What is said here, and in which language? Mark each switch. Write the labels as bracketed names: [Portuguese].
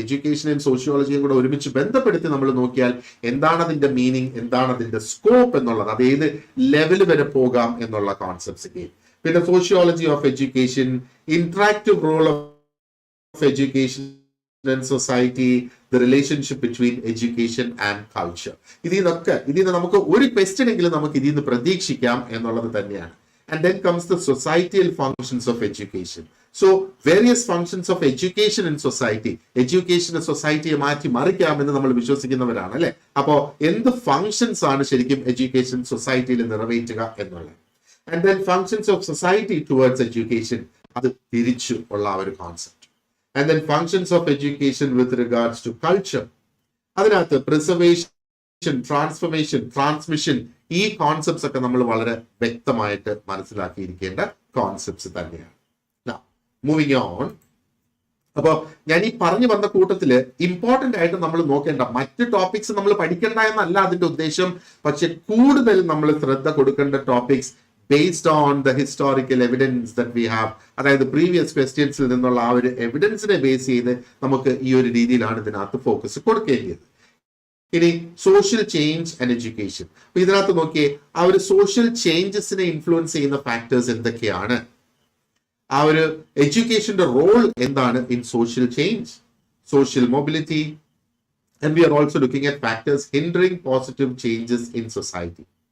[Malayalam] Education and സോഷ്യോളജിയും കൂടെ ഒരുമിച്ച് ബന്ധപ്പെടുത്തി നമ്മൾ നോക്കിയാൽ എന്താണ് അതിന്റെ മീനിങ്, എന്താണ് അതിന്റെ സ്കോപ്പ് എന്നുള്ളത്, അത് ഏത് ലെവൽ വരെ പോകാം എന്നുള്ള കോൺസെപ്റ്റ്സ്. [English] പിന്നെ sociology of education, interactive role of education and society, the relationship between education and culture. [Malayalam] ഇതിൽ നമുക്ക് ഒരു ക്വസ്റ്റ്യൻ എങ്കിലും നമുക്ക് ഇതിൽ നിന്ന് പ്രതീക്ഷിക്കാം എന്നുള്ളത് തന്നെയാണ്. [English] And then comes the societal functions of education. So various functions of education in society. [Malayalam] Education സൊസൈറ്റിയെ മാറ്റി മറിക്കാമെന്ന് നമ്മൾ വിശ്വസിക്കുന്നവരാണ് അല്ലെ. അപ്പോ എന്ത് ഫങ്ഷൻസ് ആണ് ശരിക്കും എഡ്യൂക്കേഷൻ സൊസൈറ്റിയിൽ നിറവേറ്റുക എന്നുള്ളത്. [English] And then functions of society towards education, [Malayalam] അത് തിരിച്ചു ഉള്ള ആ ഒരു concept. [English] And then functions of education with regards to culture. [Malayalam] അതിനകത്ത് പ്രിസർവേഷൻ, ട്രാൻസ്ഫർമേഷൻ, ട്രാൻസ്മിഷൻ, ഈ കോൺസെപ്റ്റ്സ് ഒക്കെ നമ്മൾ വളരെ വ്യക്തമായിട്ട് മനസ്സിലാക്കിയിരിക്കേണ്ട കോൺസെപ്റ്റ്സ് തന്നെയാണ്. [English] Moving on. [Malayalam] അപ്പൊ ഞാൻ ഈ പറഞ്ഞു വന്ന കൂട്ടത്തില് ഇമ്പോർട്ടന്റ് ആയിട്ട് നമ്മൾ നോക്കേണ്ട മറ്റ് ടോപ്പിക്സ് നമ്മൾ പഠിക്കേണ്ട എന്നല്ല അതിന്റെ ഉദ്ദേശം. പക്ഷെ കൂടുതൽ നമ്മൾ ശ്രദ്ധ കൊടുക്കേണ്ട topics [English] based on the historical evidence that we have, [Malayalam] അതായത് പ്രീവിയസ് ക്വസ്റ്റ്യൻസിൽ നിന്നുള്ള ആ ഒരു എവിഡൻസിനെ ബേസ് ചെയ്ത് നമുക്ക് ഈ ഒരു രീതിയിലാണ് ഇതിനകത്ത് ഫോക്കസ് കൊടുക്കേണ്ടത്. ഇനി [English] Social change and education. [Malayalam] അപ്പൊ ഇതിനകത്ത് നോക്കിയേ, ആ ഒരു സോഷ്യൽ ചേഞ്ചസിനെ ഇൻഫ്ലുവൻസ് ചെയ്യുന്ന ഫാക്ടേഴ്സ് എന്തൊക്കെയാണ്? ആ ഒരു എഡ്യൂക്കേഷന്റെ റോൾ എന്താണ് [English] In social change, social mobility, and we are also looking at factors hindering positive changes in society.